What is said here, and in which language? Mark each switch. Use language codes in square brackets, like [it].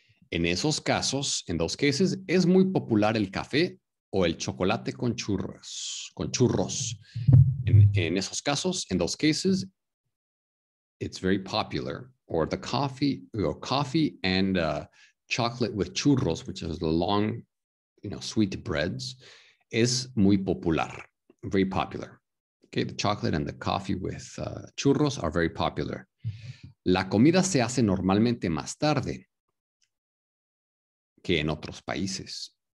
[es] En esos casos, [en] in those cases, [es] es muy popular el café o el chocolate con churros. En esos casos, [en] in those cases, it's very popular, or the coffee and chocolate with churros, which is the long, sweet breads, [es] es muy popular, [en] very popular. Okay, the chocolate and the coffee with churros are very popular. [es] La comida se hace normalmente más tarde que en otros países.